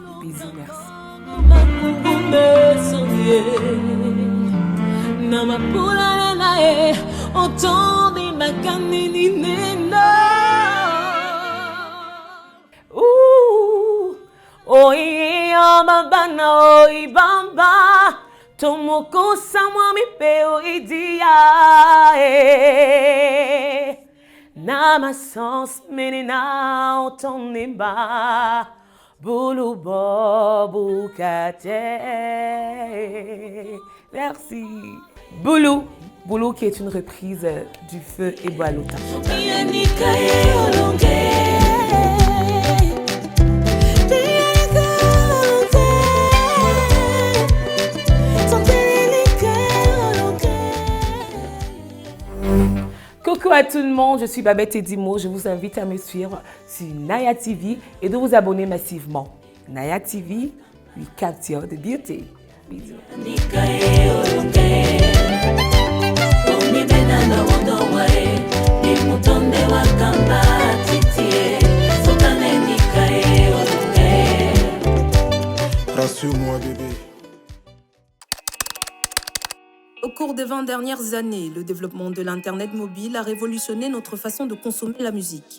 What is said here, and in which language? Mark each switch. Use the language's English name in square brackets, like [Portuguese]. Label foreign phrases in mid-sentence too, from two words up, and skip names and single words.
[French] Bisous, merci. [Duala] Oi amabana oi bamba tomoko samwa mi pe oidia nama sans menina otonimba bulu bobu kate. [French] Merci. Boulou qui est une reprise du Feu et Boalota. Coucou à tout le monde, je suis Babette Edimo. Je vous invite à me suivre sur Naya TV et de vous abonner massivement. [English] Naya TV, we capture the beauty. [French] Bisous. Rassure-moi, bébé. Au cours des 20 dernières années, le développement de l'Internet mobile a révolutionné notre façon de consommer la musique.